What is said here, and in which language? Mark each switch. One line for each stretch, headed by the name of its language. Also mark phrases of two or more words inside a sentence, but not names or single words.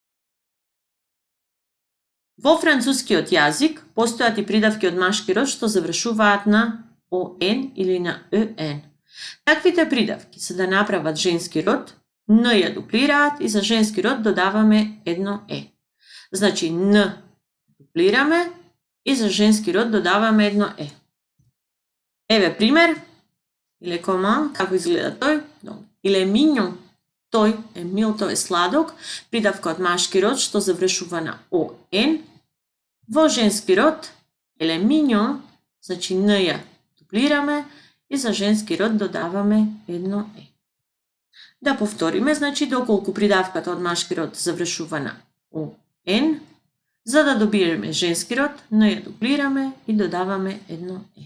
Macedonian: Во францускиот јазик постојат и придавки од машки род што завршуваат на он или на ен. Таквите придавки за да направат женски род, н ја дуплираат и за женски род додаваме едно е. Значи н дуплираме и за женски род додаваме едно е. Еве пример.
French: Il est comment?
Macedonian: Како изгледа тој?
French: Il est mignon.
Macedonian: тој е мил, тој е сладок, придавка од машки род што завршува на он. Во женски род,
French: elle mignon,
Macedonian: значи н ја дуплираме и за женски род додаваме едно е. Да повториме, значи доколку придавката од машки род завршува на он, за да добиеме женски род, н ја дуплираме и додаваме едно е.